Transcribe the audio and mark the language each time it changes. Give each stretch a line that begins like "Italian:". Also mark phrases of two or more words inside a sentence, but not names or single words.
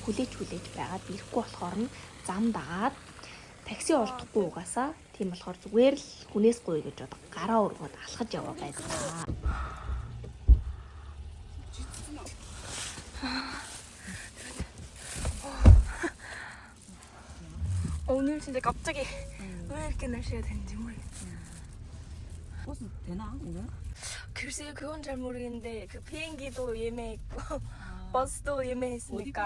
Mongolian: хүлээж байгаад ирэхгүй болохоор нь зам дагаад такси олдохгүй угаасаа тийм болохоор зүгээр л хүнээс гуй гэж бод гараа өргөд алхаж яваа байлаа.
Korean: 오늘 진짜 갑자기 왜 이렇게 날씨가 됐는지 모르겠어요. 버스 되나 오늘? 글쎄요 그건 잘 모르겠는데 그 비행기도 예매했고 버스도 예매했으니까